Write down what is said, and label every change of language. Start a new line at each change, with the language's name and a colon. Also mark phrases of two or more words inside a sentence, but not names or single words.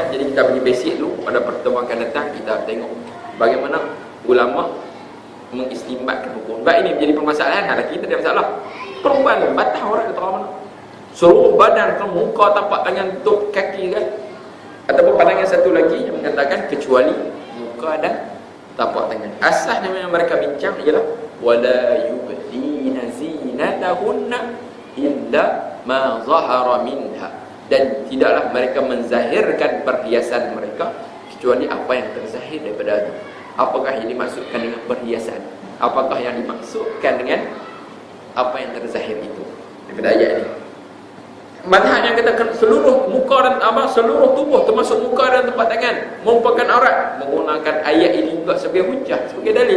Malay: Jadi kita bagi basic dulu. Pada pertemuan akan datang kita tengok bagaimana ulama mengistimbatkan hukum. Sebab ini menjadi permasalahan. Lelaki kita ada masalah. Perempuan tu batas orang kata orang mana? Seluruh badan kan, muka, tapak tangan, tutup kaki kan. Ataupun pandangan satu lagi yang mengatakan kecuali muka dan tapak tangan. Asasnya yang mereka bincang ialah
Arabic: وَلَا يُبْدِينَ زِينَتَهُنَّ إِلَّا مَا ظَهَرَ مِنْهَا,
Malay: dan tidaklah mereka menzahirkan perhiasan mereka kecuali apa yang terzahir daripada itu. Apakah yang dimaksudkan dengan perhiasan? Apakah yang dimaksudkan dengan apa yang terzahir itu daripada ayat ini? Mazhab yang katakan seluruh muka dan seluruh tubuh termasuk muka dan tempat tangan merupakan aurat, menggunakan ayat ini juga sebagai hujah, sebagai dalil.